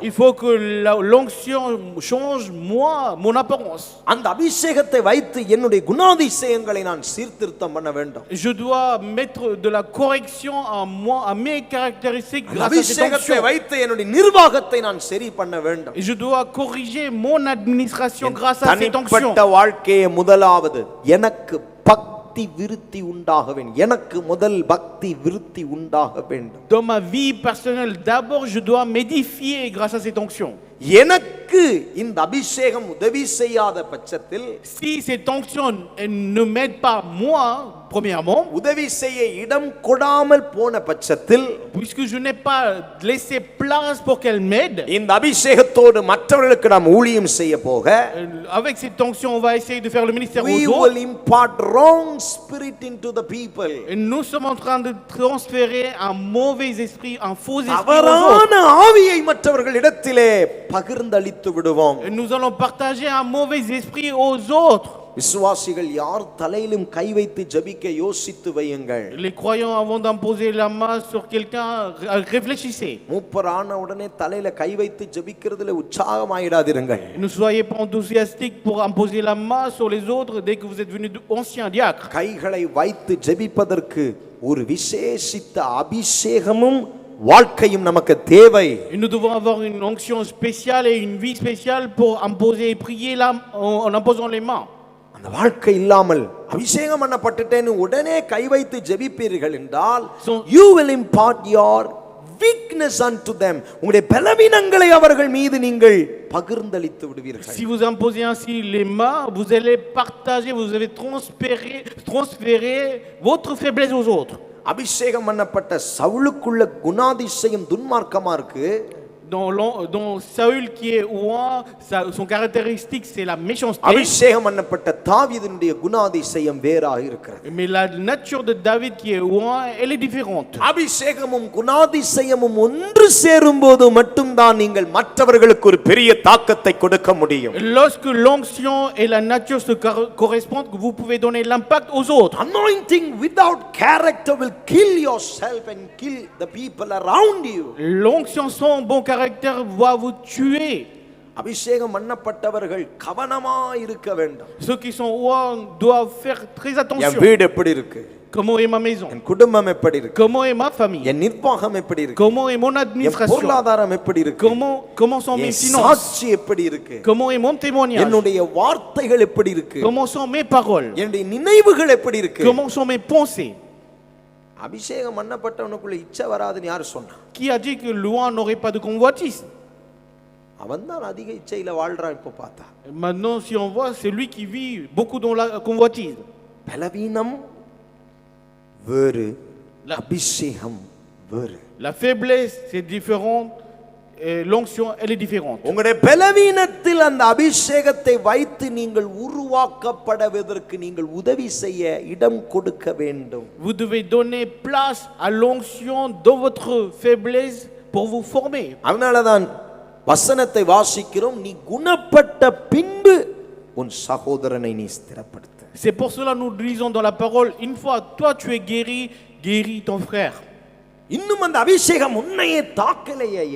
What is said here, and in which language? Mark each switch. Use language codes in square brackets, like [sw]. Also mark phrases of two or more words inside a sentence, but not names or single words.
[fr] il faut que l'onction change moi, mon apparence. [ta] அந்த அபிஷேகத்தை வைத்து என்னுடைய குணாதிசயங்களை நான் சீர்திருத்தம் பண்ண வேண்டும். [fr] Je dois mettre de la correction à moi, à mes caractéristiques grâce à cette [ta] அபிஷேகத்தை [fr] onction. [ta] வைத்து என்னுடைய நிர்வாகத்தை நான் சரி பண்ண வேண்டும். [fr] Et je dois corriger mon administration grâce à cette onction. [ta] தனிப்பட்ட வாழ்க்கையை முதலாவது எனக்கு பக்தி விருத்தி உண்டாக வேண்டும். எனக்கு முதல் பக்தி விருத்தி உண்டாக வேண்டும். [fr] Dans ma vie personnelle, d'abord je dois m'édifier grâce à cette onction. [ta] எனக்கு இந்த அபிஷேகம் உதவி செய்யாத பட்சத்தில், [fr] Si cette onction ne m'aide pas moi, premièrement, [ta] உதவி செய்ய இடம் கொடாமல் போன பட்சத்தில், [fr] puisque je n'ai pas laissé place pour qu'elle m'aide, [ta] இந்த அபிஷேகத்தோடு மற்றவர்களுக்கு நாம் ஊழியம் செய்ய போக, [fr] avec cette onction on va essayer de faire le ministère [en] we [fr] aux [en] will [fr] autres. [en] impart wrong spirit into the people. [fr] Et nous sommes en train de transférer un mauvais esprit, un faux esprit aux autres. [ta] தவறான ஆவியை மற்றவர்களிடத்திலே பகிர்ந்தளித்து விடுவோம். [fr] Et nous allons partager un mauvais esprit aux autres. [ta] விசுவாசிகள் யார் தலையிலும் கை வைத்து ஜெபிக்க யோசித்து வையுங்கள். [fr] Les croyants, avant d'imposer la main sur quelqu'un, réfléchissez. [ta] மூப்பரான உடனே தலையில கை வைத்து ஜெபிக்கிறதுல உற்சாகமாயிடாதிருங்கள். [fr] Ne soyez pas enthousiastiques pour imposer la main sur les autres dès que vous êtes venu ancien diacre. [ta] கைகளை வைத்து ஜெபிப்பதற்கு ஒரு விசேஷித்த அபிஷேகமும் வாழ்க்கையும் நமக்கு தேவை. [fr] Et nous devons avoir une onction spéciale et une vie spéciale pour imposer et prier en imposant les mains. [ta] அந்த வாழ்க்கை இல்லாமல் அபிஷேகம் பண்ணப்பட்டுட்டேன்னு உடனே கை வைத்து ஜெபிப்பீர்கள் என்றால் [en] you will impart your weakness unto them. [ta] உங்களுடைய பலவீனங்களை அவர்கள் மீது நீங்கள் பகிர்ந்தளித்து விடுவீர்கள். [fr] Si vous imposez ainsi les mains, vous allez partager, vous allez transférer votre faiblesse aux autres. [ta] அபிஷேகம் பண்ணப்பட்ட சவுலுக்குள்ள குணாதிசயம் துன்மார்க்கமா இருக்கு. [fr] Dans Saül qui est ouin, son caractéristique c'est la méchanceté. [ta] அபிஷேகம் பண்ணப்பட்ட தாவீதினுடைய குணாதிசயம் வேறாக இருக்கிறது. [fr] Mais la nature de David qui est ouin, elle est différente. [ta] அபிஷேகமும் குணாதிசயமும் ஒன்று சேரும்போது மட்டும்தான் நீங்கள் மற்றவர்களுக்கு ஒரு பெரிய தாக்கத்தை கொடுக்க முடியும். [fr] Lorsque l'onction et la nature se correspondent, vous pouvez donner l'impact aux autres. [en] Anointing without character will kill yourself and kill the people around you. [fr] L'onction sans bon caractère va vous tuer. [ta] அபிஷேகம் பண்ணப்பட்டவர்கள் கவனமா இருக்க வேண்டும். [fr] Ceux qui sont ouins doivent faire très [ta] என் [fr] attention. [ta] வீடு எப்படி இருக்கு? [fr] Comment est ma maison? [ta] என் குடும்பம் எப்படி இருக்கு? [fr] Comment est ma famille? [ta] என் நிர்வாகம் எப்படி இருக்கு? [fr] Comment est mon [ta] என் [fr] administration? [ta] பொருளாதாரம் எப்படி இருக்கு? [fr] Comment sont mes [ta] என் [fr] finances? [ta] சாட்சி எப்படி இருக்கு? [fr] Comment est mon témoignage? [ta] என்னுடைய வார்த்தைகள் எப்படி இருக்கு? [fr] Comment sont mes paroles? [ta] என்னுடைய நினைவுகள் எப்படி இருக்கு? [fr] Comment sont mes pensées? [ta] அபிஷேகம் பண்ணப்பட்டவனுக்குள்ள இச்சை வராதுன்னு யார் சொன்னா? [fr] Qui a dit que l'ouin n'aurait pas de convoitise? [ta] அவன்தான் அதிக இச்சையில வாழ்றான் இப்ப பார்த்தா. [fr] Maintenant, si on voit, c'est lui qui vit beaucoup dans la convoitise. [ta] பலவீனம் வேறு, அபிஷேகம் வேறு. [fr] La faiblesse, c'est différent. Et l'onction, elle est différente. [ta] உங்களுடைய பலவீனத்தில் அந்த அபிஷேகத்தை வைத்து நீங்கள் உருவாக்கப்படுவதற்கு நீங்கள் உதவி செய்ய இடம் கொடுக்க வேண்டும். [fr] Vous devez donner place à l'onction dans votre faiblesse pour vous former. [ta] அதனாலதான் வசனத்தை வாசிக்கிறோம், நீ குணப்பட்ட பின்பு உன் சகோதரனை நீ ஸ்திரப்படுத்து. [fr] C'est pour cela nous lisons dans la parole, une fois toi tu es guéri, guéris ton frère. [ta] இன்னும் அந்த அபிஷேகம் உன்னையே தாக்கலையே ஐயா.